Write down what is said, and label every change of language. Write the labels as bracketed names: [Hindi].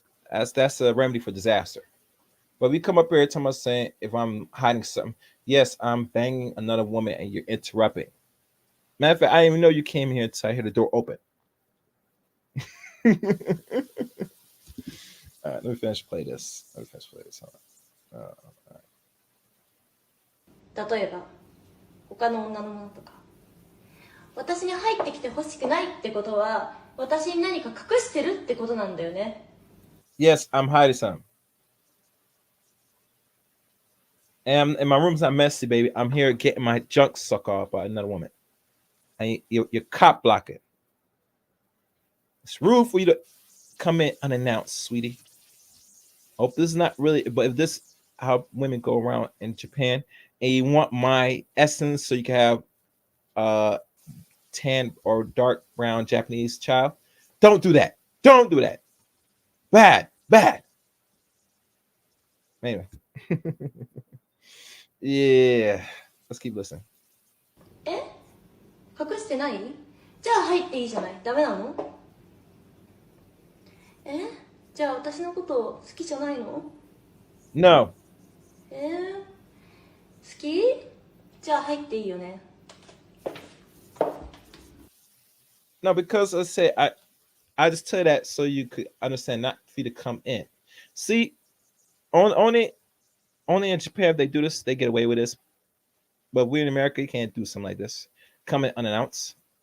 [English] That's a remedy for disaster. But we come up here to us saying if I'm hiding something, yes, I'm banging another woman and you're interrupting. Matter of fact, I didn't even know you came here until I hear the door open. All right, let me finish play this. Hold on. All right. [Japanese] 例えば他の女のものとか。私に入ってきてほしくないってことは私に何か隠してるってことなんだよね。 [English] Yes, I'm hiding something. And my room's not messy, baby. I'm here getting my junk sucked off by another woman. And you're cop blocking. It's rude for you to come in unannounced, sweetie. Hope this is not really, but if this is how women go around in Japan, and you want my essence so you can have tan or dark brown Japanese child, don't do that. Don't do that. Bad. Anyway. Yeah. Let's keep listening. [Japanese] え？隠してない？じゃあ入っていいじゃない。ダメなの？え？じゃあ私のこと好きじゃないの？ [English] No. [Japanese] 好き？じゃあ入っていいよね。 [English] No, because I said I just tell you that so you could understand, not for you to come in. See, only in Japan if they do this, they get away with this. But we in America, you can't do something like this. Come in unannounced.